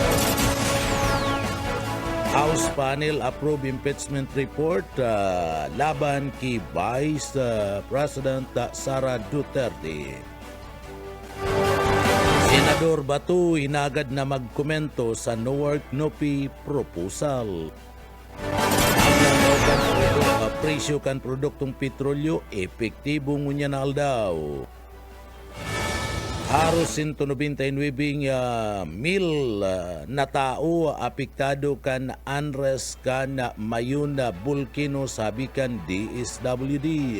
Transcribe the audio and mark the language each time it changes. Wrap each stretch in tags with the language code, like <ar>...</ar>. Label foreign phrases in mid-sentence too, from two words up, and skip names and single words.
<en>House panel approve impeachment report</en> <tl>laban kay</tl> <en>Vice President Sara Duterte.</en> <bik>Senador Batu inagad na magkomento sa</bik> <en>no work no pay proposal.</en> <bik>Ang presyo kan produktong petrolyo epektibo ngunya na aldaw. Haros 199 mil na tao apektado kan unrest kan mayon na bulkino, sabi kan DSWD.</bik>